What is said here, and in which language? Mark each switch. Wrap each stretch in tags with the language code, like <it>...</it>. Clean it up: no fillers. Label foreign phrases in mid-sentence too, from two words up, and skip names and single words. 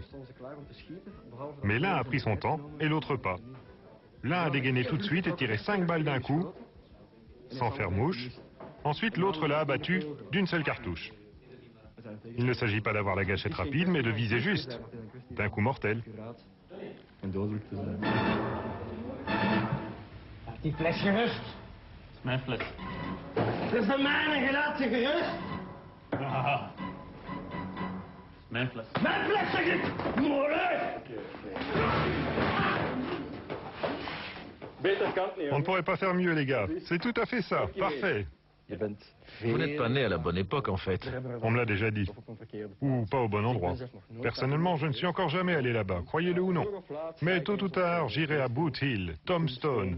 <fr>Mais l'un a pris son temps et l'autre pas. L'un a dégainé tout de suite et tiré 5 balles d'un coup, sans faire mouche. Ensuite, l'autre l'a abattu d'une seule cartouche. Il ne s'agit pas d'avoir la gâchette rapide, mais de viser juste, d'un coup mortel.</fr> <nl>Die fles gerust. Dat is mijn fles. Het is de mijne, je laat ze gerust. Ah, dat is mijn fles. Mijn fles, zeg ik! Mooi!</nl> <fr>On ne pourrait pas faire mieux, les gars. C'est tout à fait ça. Parfait. Vous n'êtes pas né à la bonne époque, en fait. On me l'a déjà dit. Ou pas au bon endroit. Personnellement, je ne suis encore jamais allé là-bas, croyez-le ou non. Mais tôt ou tard, j'irai à Boot Hill, Tombstone.</fr>